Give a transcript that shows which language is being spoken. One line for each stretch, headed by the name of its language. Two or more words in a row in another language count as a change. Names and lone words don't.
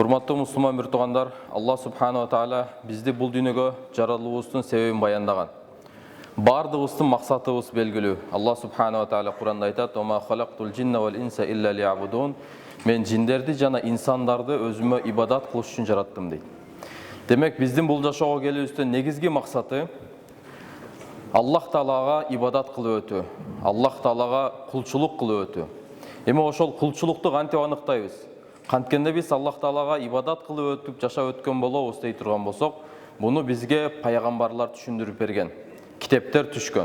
Kyrgyz: Урматтуу мусулман бир туугандар, Аллах
Arabic: سبحانه وتعالى
Kyrgyz: бизди бул дүйнөгө жаралуубуздун себебин баяндаган. Бардыгыбыздын максатыбыз белгилүү. Аллах
Arabic: سبحانه وتعالى
Kyrgyz: Куранда айтат:
Arabic: "وما خلقت الجن والإنس إلا ليعبدون."
Kyrgyz: Мен жиндерди жана инсандарды өзүмө ибадат кылыш үчүн жараттым дейт. Демек, биздин бул жашоого келүүбүздүн негизги максаты Аллах таалага ибадат кылып өтүү, Аллах таалага кулчулук кылып өтүү. Эми ошол кулчулукту кантип аныктайбыз? Канткенде биз Аллах таалага ибадат кылып өтүп жашап өткөн болобуз дей турган болсок, буну бизге пайгамбарлар түшүндүрүп берген, китептер түшкөн.